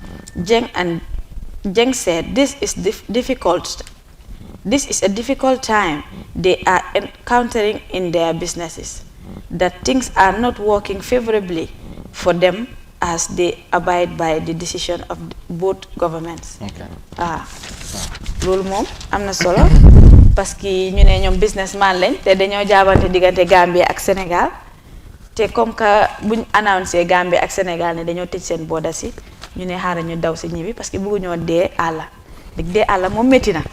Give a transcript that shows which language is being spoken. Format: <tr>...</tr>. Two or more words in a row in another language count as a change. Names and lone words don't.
<en>Jeng said this is difficult. This is a difficult time they are encountering in their businesses, that things are not working favorably for them as they abide by the decision of both governments.</en> <wo>Loolu moom am na solo</wo> <fr>parce que</fr> <wo>ñu ne ñoom businessman lañ te dañoo jaabante diggante Gambie ak Sénégal te</wo> <fr>comme que</fr> <wo>buñ annoncé Gambie ak Sénégal ne dañoo tëj seen border si ñu ne xaaral ñu daw si ñibbi</wo> <fr>parce que</fr> <wo>bëgguñoo dee àlla dee àlla moom métti na.</wo>